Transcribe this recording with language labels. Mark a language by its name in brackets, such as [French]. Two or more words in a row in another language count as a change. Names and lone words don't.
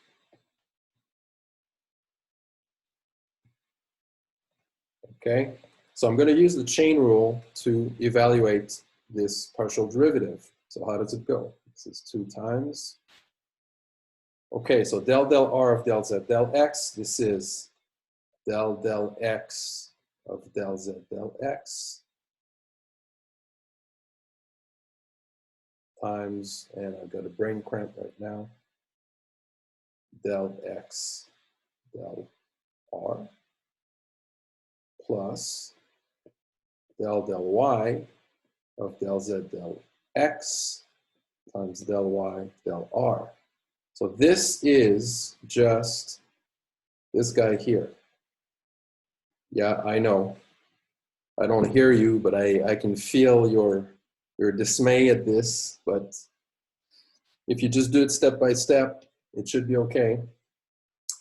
[English] Okay, so I'm going to use the chain rule to evaluate this partial derivative. So how does it go? This is 2 times. Okay, so del R of del Z del X. This is del X of del Z del X times, and I've got a brain cramp right now, del X del R plus del Y of del Z del X times del Y del R. So this is just this guy here. Yeah, I know. I don't hear you, but I can feel your dismay at this. But if you just do it step by step, it should be okay.